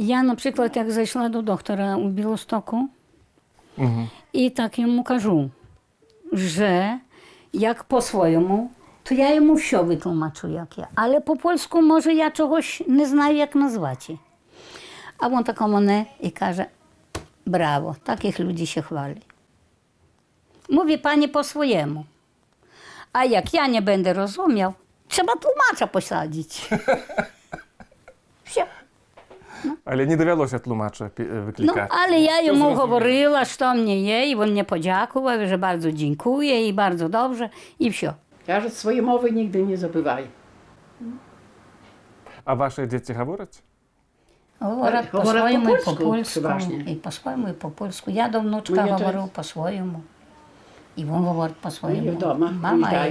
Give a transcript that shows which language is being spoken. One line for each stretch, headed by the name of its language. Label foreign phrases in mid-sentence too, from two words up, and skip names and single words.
Ukrainian: Я, наприклад, як зайшла до доктора у Білостоку, І так йому кажу, що як по-своєму, то я йому все витлумачу, як я. Але по-польську, може, я чогось не знаю, як назвати. А він тако мене і каже, браво, таких людей ще хвалять.
Polish: Mówi pani po swojemu. A jak ja nie będę rozumiał, trzeba tłumacza posadzić.
Ukrainian: Все. Але не довелося тлумача Ну, викликати.
Polish: ale ja jemu
Ukrainian: говорила, що мені є, і він мені подякував, що
Polish: bardzo dziękuję i bardzo dobrze,
Ukrainian: i все. Каже, свої мови нігде не забувай. А ваші діти говорять? Говорять Говорять по-своєму і по-польську, по-польську. переважно. І по-своєму, і по-польську. Я до внучка Моя говорю теж. по-своєму. І він говорить Вони по-своєму. вдома Мама і